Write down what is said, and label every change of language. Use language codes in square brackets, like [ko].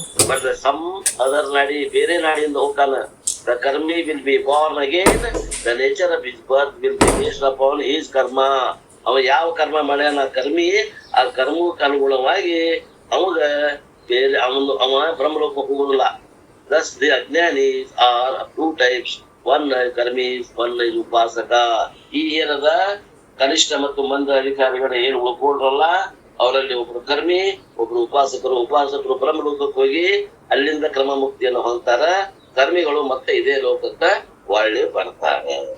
[en] but some other ನಾಡಿ, [kn] ಬೇರೆ ನಾಡಿಯಿಂದ ಹೋಗ್ತಾನ. [en] The ಕರ್ಮಿ will be born again, the nature of his birth will be based upon his karma. [kn] ಅವ ಯಾವ ಕರ್ಮ ಮಾಡ್ಯಾನ ಕರ್ಮಿ, ಆ ಕರ್ಮಕ್ಕೆ ಅನುಗುಣವಾಗಿ ಅವಾಗ ಬೇರೆ ಅವ ಬ್ರಹ್ಮಲೋಕ ಹೋಗುದಿಲ್ಲ. [en] Thus the ajnanis are of two types. One is karmis, one is upasaka. [kn] ಈ ಏನದ ಕನಿಷ್ಠ ಮತ್ತು ಮಂದ ಅಧಿಕಾರಿಗಳ ಏನು ಒಪ್ಕೊಂಡ್ರಲ್ಲ, ಅವರಲ್ಲಿ ಒಬ್ರು ಕರ್ಮಿ, ಒಬ್ರು ಉಪಾಸಕರು. ಉಪಾಸಕರು ಬ್ರಹ್ಮಲೋಕಕ್ಕೆ ಹೋಗಿ ಅಲ್ಲಿಂದ ಕ್ರಮ ಮುಕ್ತಿಯನ್ನು ಹೊಂದ್ತಾರ. ಕರ್ಮಿಗಳು ಮತ್ತೆ ಇದೇ ಲೋಕಕ್ಕೆ ಒಳ್ಳೆ ಬರ್ತಾರೆ.